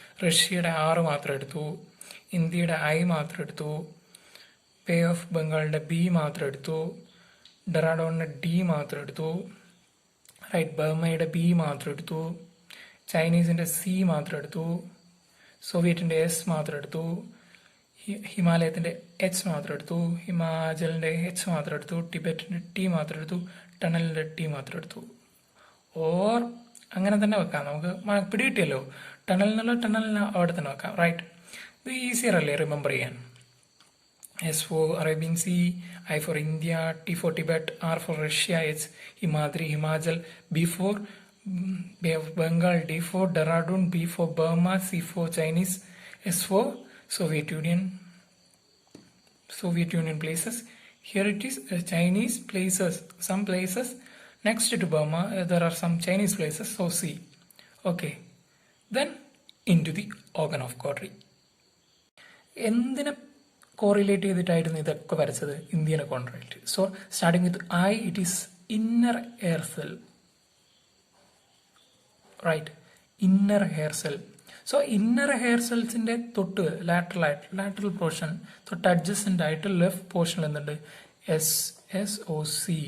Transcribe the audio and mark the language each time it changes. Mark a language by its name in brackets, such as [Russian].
[Malayalam] റഷ്യയുടെ R മാത്രം എടുത്തു, ഇന്ത്യയുടെ I മാത്രം എടുത്തു, ബേ ഓഫ് ബംഗാളിന്റെ B മാത്രം എടുത്തു, ഡെറാഡൂണിന്റെ D മാത്രം എടുത്തു, റൈറ്റ്, ബർമയുടെ B മാത്രം എടുത്തു, ചൈനീസിന്റെ C മാത്രം എടുത്തു, സോവിയറ്റിന്റെ S മാത്രം എടുത്തു, ഹിമാലയത്തിന്റെ H മാത്രം എടുത്തു, ഹിമാചലിന്റെ H മാത്രം എടുത്തു, ടിബറ്റിന്റെ T മാത്രം എടുത്തു, ടണലിന്റെ T മാത്രം എടുത്തു. ഓർ അങ്ങനെ തന്നെ വെക്കാം, നമുക്ക് പിടികിട്ടിയല്ലോ. ടണലിന് അവിടെ തന്നെ വെക്കാം. റൈറ്റ്, ഇത് ഈസിയർ അല്ലേ റിമെമ്പർ ചെയ്യാൻ. [English] S for Arabian Sea, I for India, T for Tibet, R for Russia, H Himadri, Himachal, B for Bay of Bengal, D for Dehradun, B for Burma, C for Chinese, S for Soviet Union places. Here it is Chinese places. Some places next to Burma, there are some Chinese places, so C. Okay. Then into the organ of Godry. [Malayalam] എന്തിനെ correlate ചെയ്തിട്ടായിരുന്നു ഇതൊക്കെ വരച്ചത്? ഇന്ത്യനെ contract. [English] So starting with I, it is inner air cell. Right, inner hair cell. [Malayalam] So inner hair സെൽസിന്റെ തൊട്ട് lateral portion തൊട്ട് adjacent ആയിട്ട് left പോർഷനിൽ എന്തുണ്ട്? SOC.